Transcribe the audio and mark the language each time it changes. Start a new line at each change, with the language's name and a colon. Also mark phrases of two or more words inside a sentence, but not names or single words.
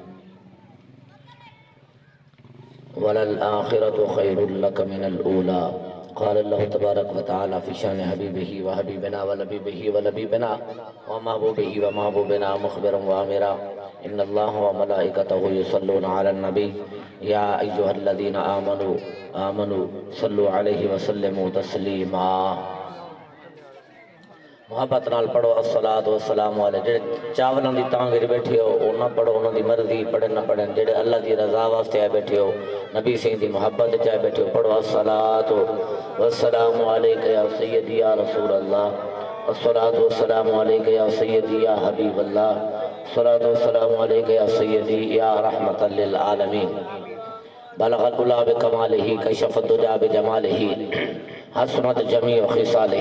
Arabic: وللآخرة خير لك من الأولى قال الله تبارك وتعالى في شان حبيبه وحبيبنا ولبيبه ولبيبنا ومحبوبه ومحبوبنا مخبرا وامرا إن الله وملائكته يصلون على النبي يا أيها الذين آمنوا صلوا عليه وسلموا تسليما
Punjabi: محبت نال پڑھو
Arabic: الصلاۃ والسلام علیہ.
Punjabi: جڑے چاولاں دی تانگ وچ بیٹھے ہو او نہ پڑھو، انہاں دی مرضی پڑھن نہ پڑھن. جڑے اللہ دی رضا واسطے آئے بیٹھے ہو، نبی سین دی محبت وچ آئے بیٹھے ہو، پڑھو
Arabic: الصلاۃ والسلام علیک یا سیدی یا رسول اللہ، الصلاۃ والسلام علیک یا سیدی یا حبیب اللہ، الصلاۃ والسلام علیک یا سیدی یا رحمت للعالمین. بلغ العلا بکمالہ کشف الدجا بجمالہ حسنت جمیع خصالہ.